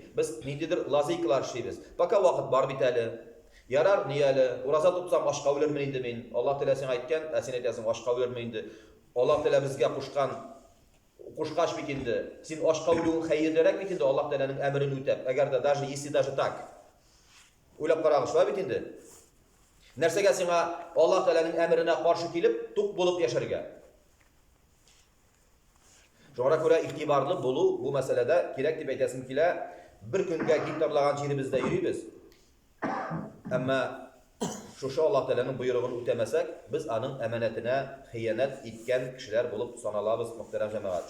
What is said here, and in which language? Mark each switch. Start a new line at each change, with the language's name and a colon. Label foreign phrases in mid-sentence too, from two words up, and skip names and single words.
Tatar: Без ниндидер лазейкалар эшлибез. Пока вакыт бар бит әле. Ярар, ни әле? Ураза тотсам ашка үлермен инде мин. Аллаһ Тәгалә сиңа әйткән, ә син әйтәсең ашка үлермен инде. Аллаһ Тәгалә безгә кушкач бит инде. Син ашка үлүең хәерлерәк бит инде Аллаһ Тәгаләнең әмерен үтәп. Әгәр дә
Russian: даже если даже так.
Tatar: Уйлап карагыз, шулай бит инде. Нәрсәгә сиңа Аллаһ Тәгаләнең әмеренә каршы килеп, тук булып яшәргә? Шуңа күрә игътибарлы булу бу мәсьәләдә кирәк дип әйтәсем килә. Бер көнгә гектарлаган җиребездә йөрибез. Әмма шушы Аллаһ Тәгаләнең буйрыгын үтәмәсәк, без аның әманәтенә хыянат иткән кешеләр булып саналабыз, мөхтәрәм җәмәгать.